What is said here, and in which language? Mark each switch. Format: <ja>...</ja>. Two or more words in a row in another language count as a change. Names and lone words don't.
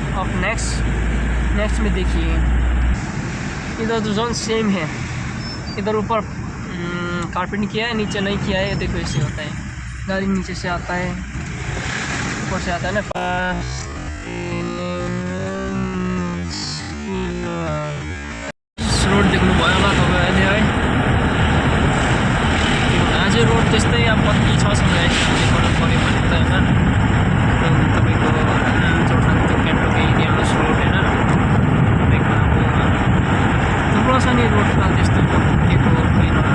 <hi>अब नेक्स्ट में देखिए इधर तो</hi> <en>zone same</en> <hi>है। इधर ऊपर कार्पेटिंग किया है, नीचे नहीं किया है। देखो ऐसे होता है, गाड़ी नीचे से आता है, ऊपर से आता है ना</hi> <ne>रोड देख्नु भयो होला तपाईँहरूले है अझै रोड त्यस्तै अब कति छ देखाउनु पऱ्यो भने त होइन तपाईँको जोरथाङ त्यो गान्तोक एरियामा रोड होइन तपाईँको अब थुप्रो छ नि रोडमा त्यस्तो भत्किएको होइन</ne>